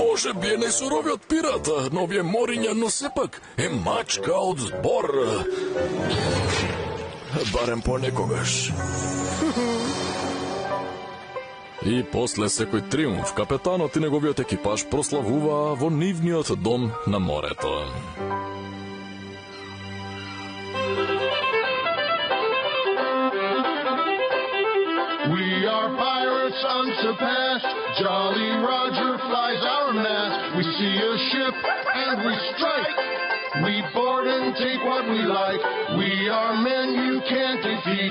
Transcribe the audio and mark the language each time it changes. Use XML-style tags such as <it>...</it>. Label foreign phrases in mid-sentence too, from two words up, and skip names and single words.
<mk>Може би е најсуровиот пирата на овие мориња, но сепак е мачка од збор. Барем понекогаш. И после секој триумф, капетанот и неговиот екипаж прославуваа во нивниот дом на морето.</mk> <en>We are pirates unsurpassed. Jolly Roger flies our mast. We see a ship and we strike. We board and take what we like. We are men you can't defeat.</en>